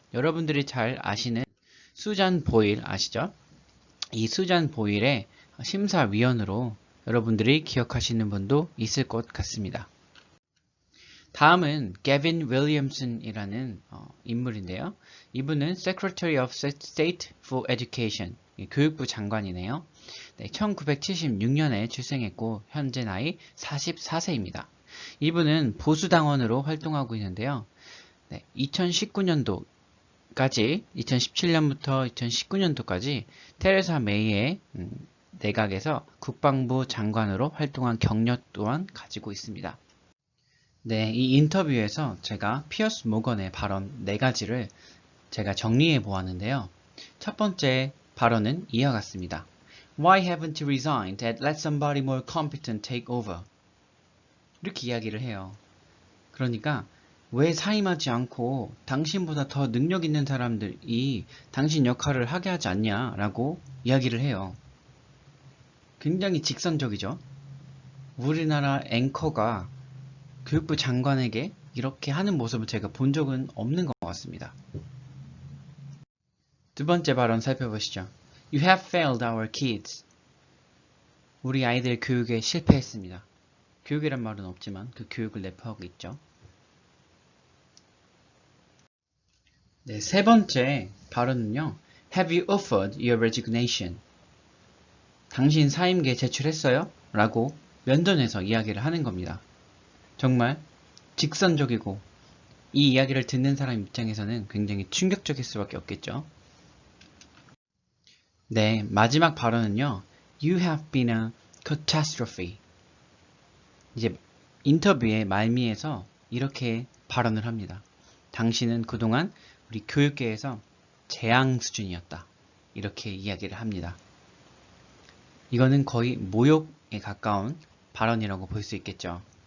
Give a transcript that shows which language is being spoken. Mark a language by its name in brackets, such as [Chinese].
[Korean] 여러분들이 잘 아시는 수잔 보일 아시죠? 이 수잔 보일의 심사위원으로 여러분들이 기억하시는 분도 있을 것 같습니다. 다음은 게빈 윌리엄슨이라는 인물인데요. 이분은 Secretary of State for Education, 교육부 장관이네요. 네, 1976년에 출생했고 현재 나이 44세입니다. 이분은 보수당원으로 활동하고 있는데요. 네, 2017년부터 2019년도까지 테레사 메이의 내각에서 국방부 장관으로 활동한 경력 또한 가지고 있습니다. 네, 이 인터뷰에서 제가 피어스 모건의 발언 4가지를 제가 정리해 보았는데요. 첫 번째 발언은 이와 같습니다. [English] Why haven't you resigned and let somebody more competent take over? [Korean] 이렇게 이야기를 해요. 그러니까 왜 사임하지 않고 당신보다 더 능력 있는 사람들이 당신 역할을 하게 하지 않냐라고 이야기를 해요. 굉장히 직선적이죠. 우리나라 앵커가 교육부 장관에게 이렇게 하는 모습을 제가 본 적은 없는 것 같습니다. 두 번째 발언 살펴보시죠. [English] You have failed our kids. [Korean] 우리 아이들 교육에 실패했습니다. 교육이란 말은 없지만 그 교육을 내포하고 있죠. 네, 세 번째 발언은요. [English] Have you offered your resignation? [Korean] 당신 사임계 제출했어요? 라고 면전에서 이야기를 하는 겁니다. 정말 직선적이고 이 이야기를 듣는 사람 입장에서는 굉장히 충격적일 수밖에 없겠죠. 네, 마지막 발언은요. [English] You have been a catastrophe. [Korean] 이제 인터뷰의 말미에서 이렇게 발언을 합니다. 당신은 그동안 우리 교육계에서 재앙 수준이었다. 이렇게 이야기를 합니다. 이거는 거의 모욕에 가까운 발언이라고 볼 수 있겠죠.